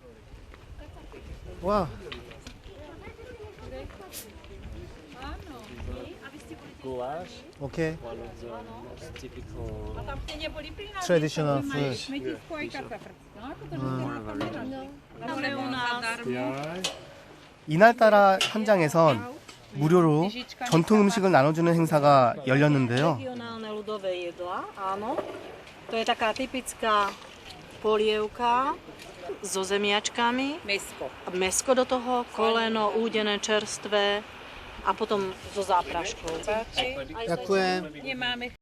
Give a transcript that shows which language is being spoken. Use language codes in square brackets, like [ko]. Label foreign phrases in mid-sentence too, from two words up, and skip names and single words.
[ko] 와, Goulash, 오케이. [en] one of the most typical Traditional food. [ko] 이날따라 현장에선 무료로 전통 음식을 나눠주는 행사가 열렸는데요. [sk] Regionálne ľudové jedlá, áno. To je taká typická polievka so zemiačkami. Mesko do toho, koleno, údené čerstvé a potom so zápraškou. Ďakujem.